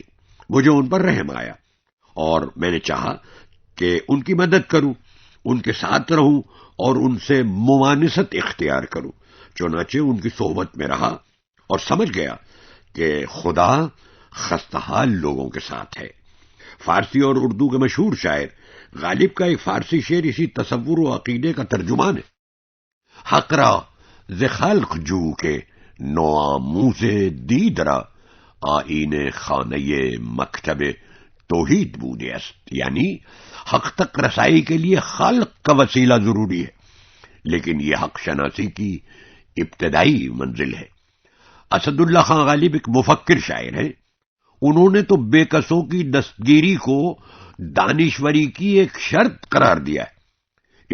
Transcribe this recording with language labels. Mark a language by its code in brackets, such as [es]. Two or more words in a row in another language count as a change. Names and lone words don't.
[ur] مجھے ان پر رحم آیا اور میں نے چاہا کہ ان کی مدد کروں، ان کے ساتھ رہوں اور ان سے موانست اختیار کروں۔ چنانچہ ان کی صحبت میں رہا اور سمجھ گیا کہ خدا خستہ حال لوگوں کے ساتھ ہے۔ فارسی اور اردو کے مشہور شاعر غالب کا ایک فارسی شعر اسی تصور و عقیدے کا ترجمان ہے۔ [fa] حق را ز خلق جو کے نوآموز دید را آئین خانه مکتب توحید بوده است، [ur] یعنی حق تک رسائی کے لیے خلق کا وسیلہ ضروری ہے، لیکن یہ حق شناسی کی ابتدائی منزل ہے۔ اسد اللہ خان غالب ایک مفکر شاعر ہیں۔ انہوں نے تو بے کسوں کی دستگیری کو دانشوری کی ایک شرط قرار دیا ہے۔